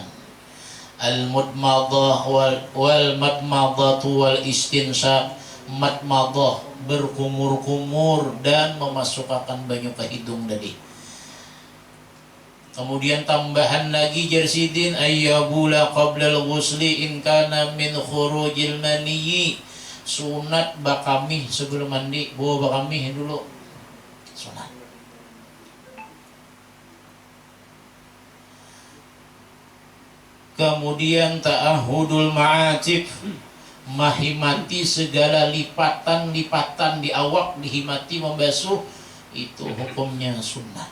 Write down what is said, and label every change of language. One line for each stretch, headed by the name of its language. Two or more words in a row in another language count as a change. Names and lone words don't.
Arabic: المضمضة والمضمضة والاستنشاق.
Banjar: Madmadah berkumur-kumur dan memasukkan banyu ke hidung tadi. Kemudian tambahan lagi jarsidin
Arabic: أن يبول قبل الغسل إن كان من خروج المني.
Banjar: Sunat bakami sebelum mandi, bawa bakami dulu. Sunat. Kemudian
Arabic: تعهد المعاطف,
Banjar: mahimati segala lipatan-lipatan di awak, dihimati membasuh, itu hukumnya sunnah.